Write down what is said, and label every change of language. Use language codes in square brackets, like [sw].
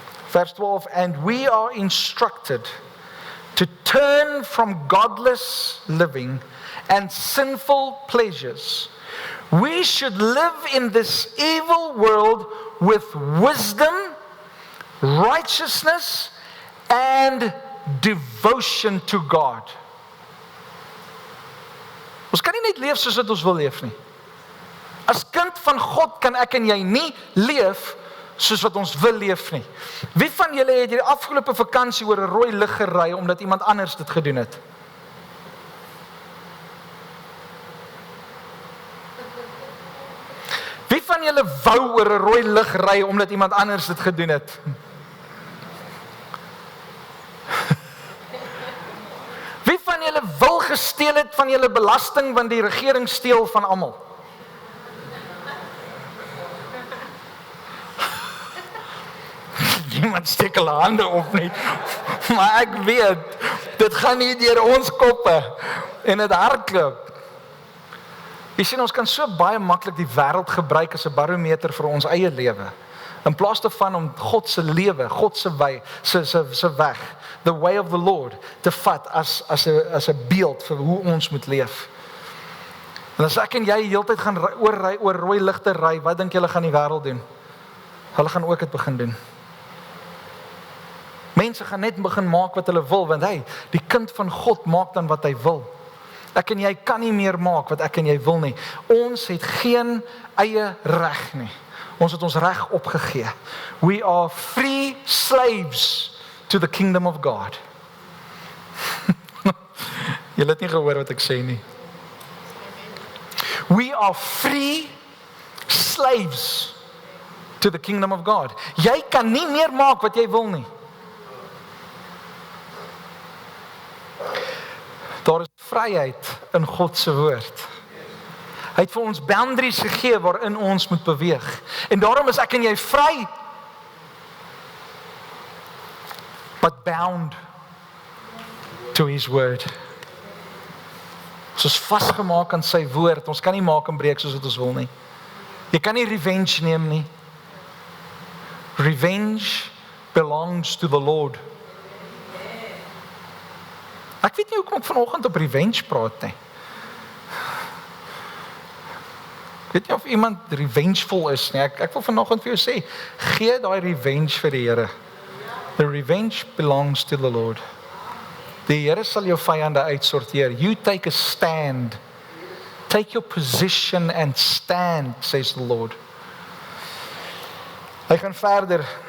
[en] Verse 12, and we are instructed to turn from godless living and sinful pleasures. We should live in this evil world with wisdom, righteousness, and devotion to God. [af] Ons kan nie net leef soos wat ons wil leef nie. As kind van God kan ek en jy nie leef soos wat ons wil leef nie. Wie van julle het hierdie afgelope vakansie oor 'n rooi lig gery omdat iemand anders dit gedoen het? julle wou oor 'n rooi lig ry omdat iemand anders dit gedoen het? Wie van julle wil gesteel het van julle belasting want die regering steel van almal? Niemand steek hulle hande op nie. Maar ek weet, dit gaan nie deur ons koppe en dit hardloop. Jy sien, ons kan so baie maklik die wêreld gebruik as 'n barometer vir ons eie lewe. In plaas daarvan om God se lewe, God se wy, se weg, [en] the way of the Lord, [af] te vat as 'n beeld vir hoe ons moet leef. En as ek en jy die hele tyd gaan oor rooi ligte ry, wat dink julle gaan die wêreld doen? Hulle gaan ook dit begin doen. Mense gaan net begin maak wat hulle wil, want die kind van God maak dan wat hy wil. Ek en jy kan nie meer maak wat ek en jy wil nie. Ons het geen eie reg nie. Ons het ons reg opgegee. [en] We are free slaves to the kingdom of God. [af] Jy het nie gehoor wat ek sê nie. [en] We are free slaves to the kingdom of God. [af] Jy kan nie meer maak wat jy wil nie. Daar is vryheid in God se woord. Hy het vir ons boundaries gegee waarin ons moet beweeg. En daarom is ek en jy vry, [en] but bound to his word. [af] Ons is vasgemaak aan sy woord. Ons kan nie maak en breek soos wat ons wil nie. Jy kan nie revenge neem nie. [en] Revenge belongs to the Lord. [af] Ek weet nie hoekom ek vanoggend op revenge praat nie. Ek weet nie of iemand revengeful is nie. Ek wil vanoggend vir jou sê, gee daai revenge vir die Here. [en] The revenge belongs to the Lord. [af] Die Here sal jou vyande uitsorteer. [en] You take a stand. Take your position and stand, says the Lord. [af] Hy gaan verder.